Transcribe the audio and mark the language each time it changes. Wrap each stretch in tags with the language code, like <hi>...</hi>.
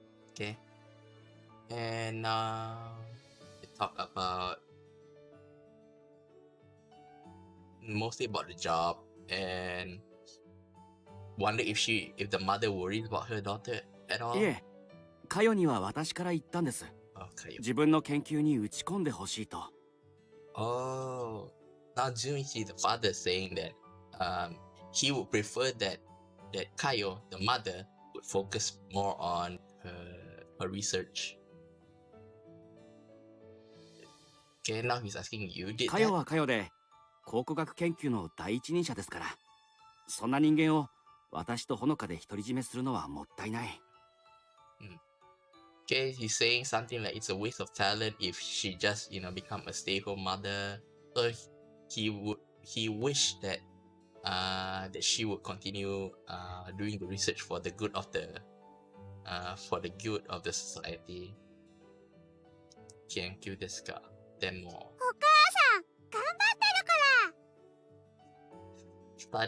<en>Okay. And they talk about mostly about the job, and wonder if the mother worries about her daughter at all.</en> <ja>いえ、カヨには私から言ったんです。</ja> <en>Okay.</en> <ja>自分の研究に打ち込んでほしいと。</ja> <en>Oh, now Junichi, the father, is saying that he would prefer that Kayo, the mother, would focus more on her research. Okay, now he's asking you, did</en> <ja>カヨはカヨで考古学研究の第一人者ですから、そんな人間を私とほのかで独り占めするのはもったいない。</ja> <en>Okay, he's saying something like it's a waste of talent if she just, become a stay-home mother. So he wished that that she would continue doing the research for the good of the society.</en> <ja>研究ですか。でも、お母さん、頑張ってるから。</ja>